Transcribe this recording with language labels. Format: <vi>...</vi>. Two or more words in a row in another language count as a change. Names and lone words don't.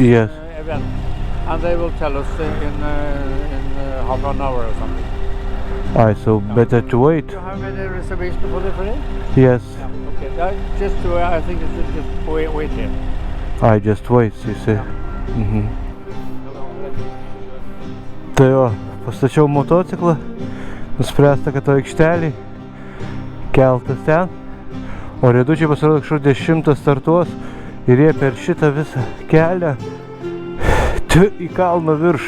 <en>Yes. event, and they will tell us in half an hour or something. So better to wait. Do you have any reservation for the ferry? Yes. Yeah, okay. I think you should just wait here. I just wait, you say.</en> <lt>Tai jo, pastačiau motociklą, nuspręsta, kad to aikštelį, keltas ten, o Riedučiai pasirodo kažkur 10 startuos ir jie per šitą visą kelią į kalną virš.</lt>